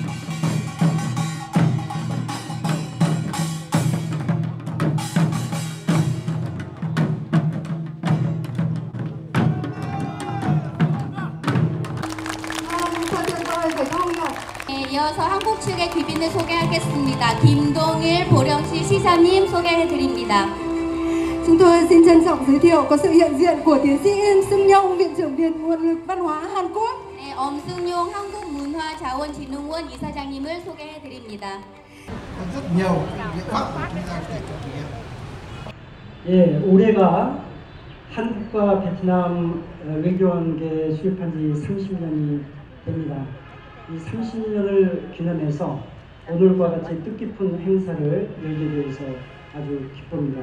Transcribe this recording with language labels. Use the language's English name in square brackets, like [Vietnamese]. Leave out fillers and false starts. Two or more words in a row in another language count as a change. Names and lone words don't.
[Korean] 이어서 한국 측의 귀빈을 소개하겠습니다. 김동일 보령시 시장님 소개해드립니다. [Vietnamese] Chúng tôi xin trân trọng giới thiệu có sự hiện diện của tiến sĩ Im Sung Nhung, Viện trưởng Viện Nguồn lực Văn hóa Hàn Quốc. [Korean] 네, 엄승용 한국문화자원진흥원 이사장님을 소개해드립니다. [Vietnamese] rất nhiều biện pháp của chúng ta có thể thực hiện. [Korean] 예, 올해가 한국과 베트남 외교관계 수립한 지 30년이 됩니다. 이 30년을 기념해서 오늘과 같이 뜻깊은 행사를 열게 되어서 아주 기쁩니다.